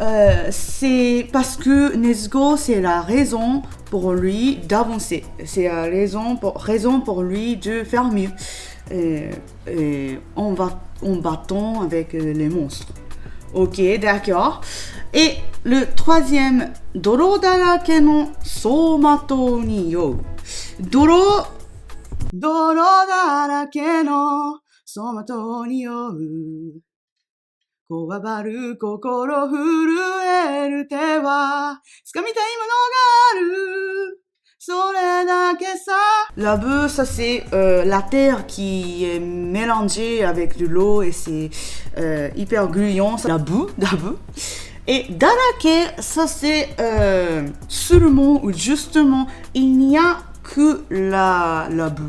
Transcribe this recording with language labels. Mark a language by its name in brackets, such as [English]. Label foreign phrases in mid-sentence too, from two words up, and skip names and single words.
[French] c'est parce que Nezuko, c'est la raison pour lui d'avancer. C'est la raison pour lui de faire mieux. Et en battant avec les monstres. Ok, d'accord. Et le troisième, [Japanese] 泥だらけの走馬灯に酔う. 泥だらけの走馬灯に酔う. こわばる心震える手は掴みたいものがあるそれだけさ [French] La boue, ça c'est la terre qui est mélangée avec de l'eau et c'est hyper gluant. La boue. Et darake, ça c'est seulement ou justement, il n'y a que la boue.